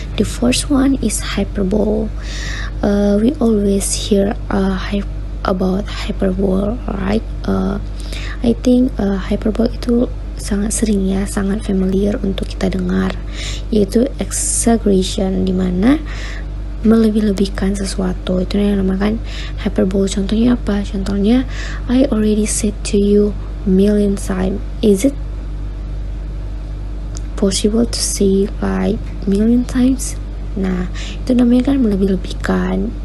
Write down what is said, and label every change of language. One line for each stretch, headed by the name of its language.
English: The first one is hyperbole. We always hear about hyperbole, right? I think hyperbole itu
Indonesian: sangat sering ya, sangat familiar untuk kita dengar, yaitu exaggeration, dimana melebih-lebihkan sesuatu. Itu yang dinamakan hyperbole. Contohnya apa?
English: Contohnya, I already said to you million times. Is it possible to say like million times?
Indonesian: Nah, itu namanya kan melebih-lebihkan.